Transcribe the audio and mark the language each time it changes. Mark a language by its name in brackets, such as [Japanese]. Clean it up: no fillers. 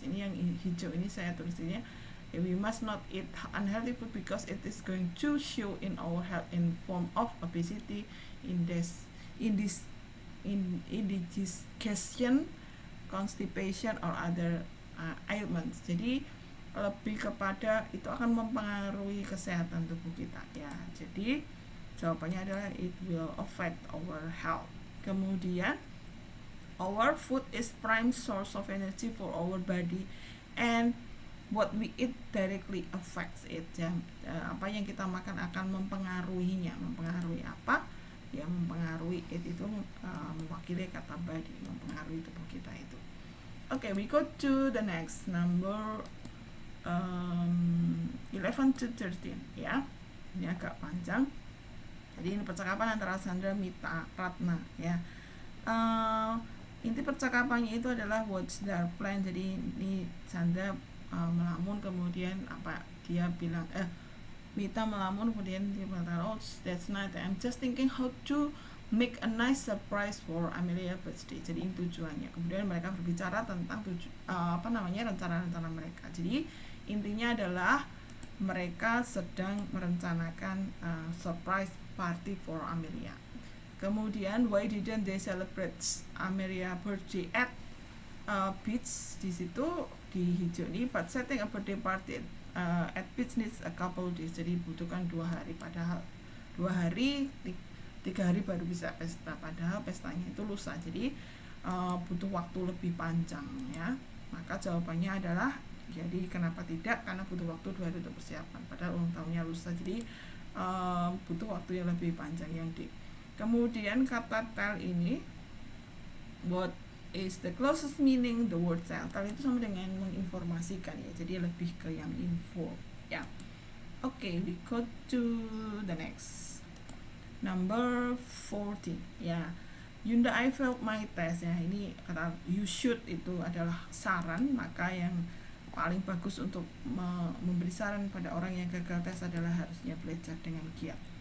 [Indonesian] Ini yang hijau ini saya tulisnya, [English] we must not eat unhealthy food because it is going to show in our health in form of obesity, indigestion, constipation or other ailments. [Indonesian] Jadi lebih kepada itu akan mempengaruhi kesehatan tubuh kita, ya. Jadi jawabannya adalah [English] it will affect our health. Kemudian our food is prime source of energy for our body and what we eat directly affects it, ya. [Indonesian] Apa yang kita makan akan mempengaruhinya. Mempengaruhi apa? Ya, mempengaruhi it itu mewakili kata body, mempengaruhi tubuh kita itu. [English] Okay, we go to the next number 11 to 13, ya. [Indonesian] Ini agak panjang. Jadi ini percakapan antara Sandra, Mita, Ratna, ya. Inti percakapannya itu adalah [English] what's their plan. [Indonesian] Jadi ini Sandra melamun, kemudian dia bilang Mita melamun, kemudian dia mengatakan, [English] oh that's nice, I'm just thinking how to make a nice surprise for Amelia birthday. [Indonesian] Jadi ini tujuannya. Kemudian mereka berbicara tentang rencana-rencana mereka. Jadi intinya adalah mereka sedang merencanakan [English] surprise party for Amelia. Kemudian why didn't they celebrate Amelia birthday at beach? [Indonesian] Di situ di hijau ini, [English] but setting a birthday party at beach needs a couple days. [Indonesian] Jadi butuhkan 2 hari, padahal 2 hari 3 hari baru bisa pesta, padahal pestanya itu lusa. Jadi butuh waktu lebih panjang, ya. Maka jawabannya adalah, jadi kenapa tidak? Karena butuh waktu 2 hari untuk persiapan, padahal ulang tahunnya lusa. Jadi butuh waktu yang lebih panjang, yang D. Kemudian kata tell ini, [English] what is the closest meaning the word tell? [Indonesian] Tell itu sama dengan menginformasikan, ya. Jadi lebih ke yang info, ya. [English] Okay, we go to the next number 14, ya. [Indonesian] Yunda, [English] I failed my test, [Indonesian] ya. Ini kata you should itu adalah saran, maka yang paling bagus untuk memberi saran pada orang yang gagal tes adalah harusnya belajar dengan giat.